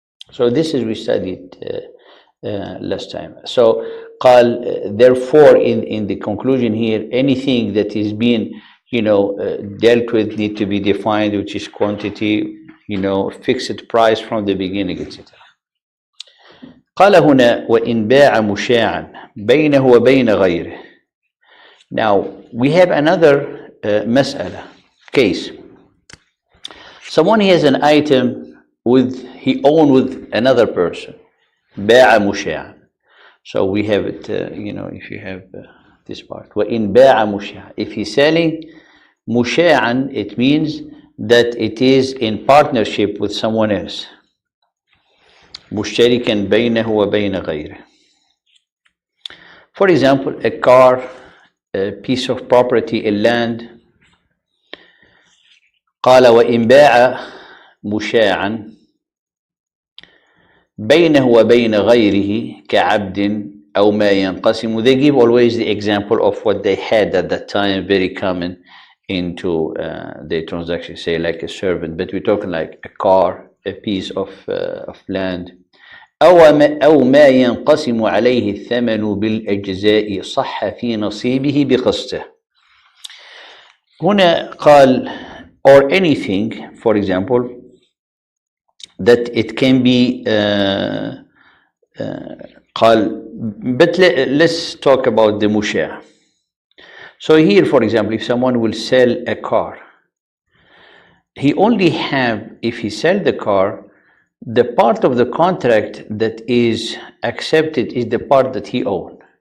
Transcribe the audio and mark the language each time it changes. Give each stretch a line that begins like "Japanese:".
English: So this is we studied last time. So قال therefore in the conclusion here, anything that is being dealt with need to be defined, which is quantity, fixed price from the beginning, etc.
Arabic: قال هنا وإن باع مشاعا بينه وبين غيره.
English: Now we have another mas'ala case. Someone has an item he owned with another person.
Arabic: باع مشاعا.
English: So we have it, if you have this part.
Arabic: وإن باع مشاعا.
English: If he's selling مشاعا, it means that it is in partnership with someone else.
Arabic: مشتركا بينه وبين غيره.
English: For example, a car, a piece of property, a land.
Arabic: قال وإن باع مشاعا بينه وبين غيره كعبد أو ما ينقسم.
English: They give always the example of what they had at that time, very common into the transaction, say like a servant, but we're talking like a car, a piece of land.
Arabic: أو ما ينقسم عليه الثمن بالأجزاء صح في نصيبه بقسطه. هنا قال
English: or anything, for example, that it can be قال, but let's talk about the mushah. So here, for example, if someone will sell a car, he only have, if he sell the car, the part of the contract that is accepted is the part that he owns.